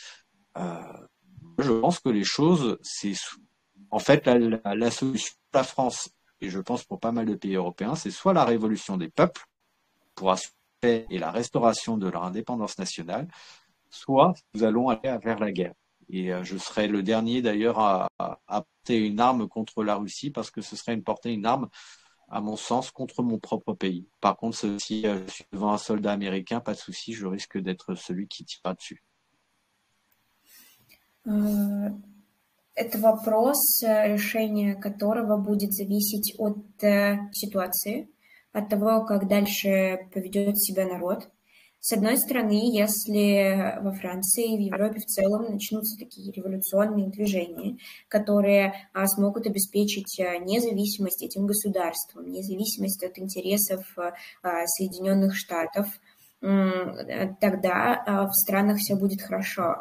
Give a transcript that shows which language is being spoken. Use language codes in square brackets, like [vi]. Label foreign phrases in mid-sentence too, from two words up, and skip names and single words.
[fr] Je pense que les choses, c'est en fait la solution de la France, et je pense pour pas mal de pays européens, c'est soit la révolution des peuples pour assurer la paix et la restauration de leur indépendance nationale, soit nous allons aller vers la guerre. Et je serai le dernier d'ailleurs à porter une arme contre la Russie, parce que ce serait porter une arme, à mon sens, contre mon propre pays. Par contre, si je suis devant un soldat américain, pas de souci, je risque d'être celui qui tire dessus. [ru] Это вопрос, решение которого будет зависеть от ситуации, от того, как дальше поведет себя народ. С одной стороны, если во Франции и в Европе в целом начнутся такие революционные движения, которые смогут обеспечить независимость этим государствам, независимость от интересов Соединенных Штатов, тогда в странах все будет хорошо.